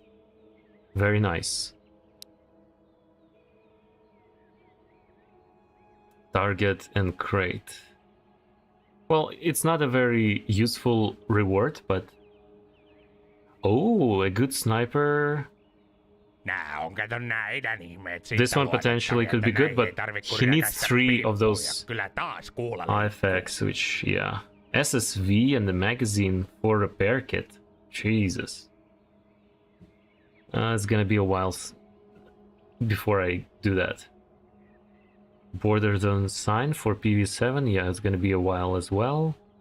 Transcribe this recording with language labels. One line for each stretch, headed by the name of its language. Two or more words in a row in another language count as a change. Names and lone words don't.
English: Very nice. Target and crate. Well, it's not a very useful reward, but... Oh, a good sniper.
Finnish: Nää on kato nää idän ihmeet siitä
English: This one potentially could be good, but he needs 3 of those
Finnish: Kyllä taas kuulla liikkuu.
English: IFX, which, yeah. SSV and the magazine for repair kit. Jesus. It's gonna be a while before I do that. Border zone sign for PV7, yeah, it's gonna be a while as well.